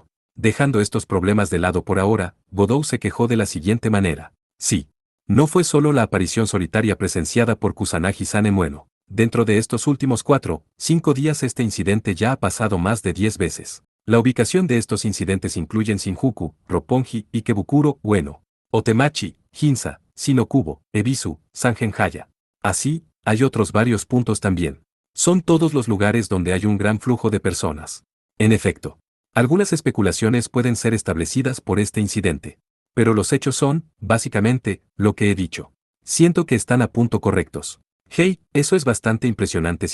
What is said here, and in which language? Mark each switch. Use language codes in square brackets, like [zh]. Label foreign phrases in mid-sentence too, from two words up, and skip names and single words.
[es] Dejando estos problemas de lado por ahora, Godou se quejó de la siguiente manera. Sí. No fue solo la aparición solitaria presenciada por Kusanagi-san en Ueno. Dentro de estos últimos 4-5 días este incidente ya ha pasado más de 10 veces. La ubicación de estos incidentes incluyen Shinjuku, Roppongi, Ikebukuro, Ueno, Otemachi, Ginza, Shinokubo, Ebisu, Sangenjaya. Así, hay otros varios puntos también. Son todos los lugares donde hay un gran flujo de personas. En efecto, algunas especulaciones pueden ser establecidas por este incidente. Pero los hechos son, básicamente, lo que he dicho. Siento que están a punto correctos. Hey, eso es bastante impresionante.